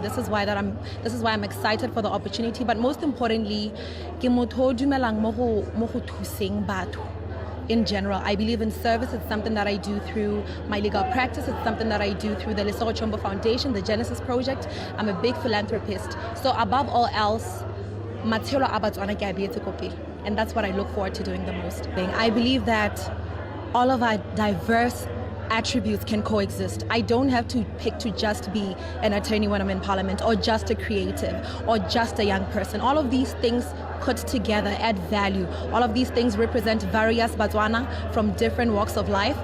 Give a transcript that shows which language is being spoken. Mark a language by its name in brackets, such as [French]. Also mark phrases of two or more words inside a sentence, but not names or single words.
[English] This is why I'm excited for the opportunity. But most importantly, in general, I believe in service. It's something that I do through my legal practice. It's something that I do through the Lesego Chombo Foundation, the Genesis Project. I'm a big philanthropist. So above all else, [Tswana] matshelo a Batswana ke a beetse ko pele. [English] And that's what I look forward to doing the most. I believe that all of our diverse attributes can coexist. I don't have to pick to just be an attorney when I'm in parliament, or just a creative, or just a young person. All of these things put together add value. All of these things represent various Botswana from different walks of life.